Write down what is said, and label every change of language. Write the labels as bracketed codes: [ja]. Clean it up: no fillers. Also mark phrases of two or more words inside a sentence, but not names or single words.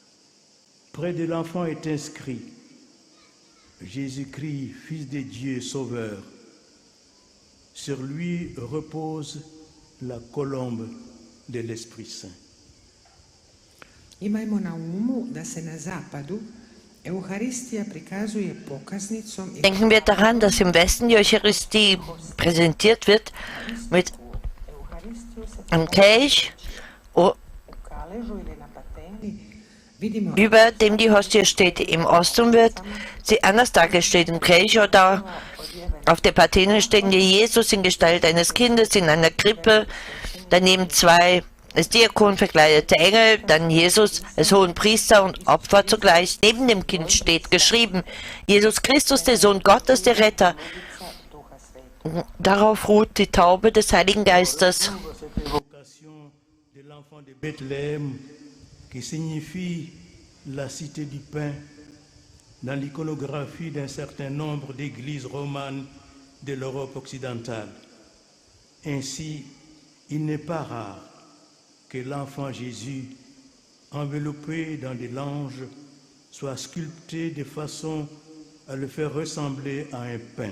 [fr] Près de l'enfant est inscrit Jésus-Christ, Fils de Dieu, Sauveur. Sur lui repose la colombe de l'Esprit Saint. [hr] Imajmo na umu da se na zapadu Eucharistija prikazuje pokaznicom i [de] Denken wir daran, dass im Westen die Eucharistie präsentiert wird mit einem Kelch, [hr] u kaležu ili na pateni. Vidimo [de] über dem die Hostie steht. Im Osten wird sie anders dargestellt, im Kelch oder auf der Patene stehen die Jesus in Gestalt eines Kindes in einer Krippe, daneben zwei als Diakon verkleidete Engel, dann Jesus als Hohenpriester und Opfer zugleich. Neben dem Kind steht geschrieben, Jesus Christus, der Sohn Gottes, der Retter. Darauf ruht die Taube des Heiligen Geistes. [fr] Cette évocation de l'enfant de Bethléem qui signifie la cité du pain dans l'iconographie d'un certain nombre d'églises romanes de l'Europe occidentale. Ainsi, il n'est pas rare que l'enfant Jésus, enveloppé dans des langes, soit sculpté de façon à le faire ressembler à un pain.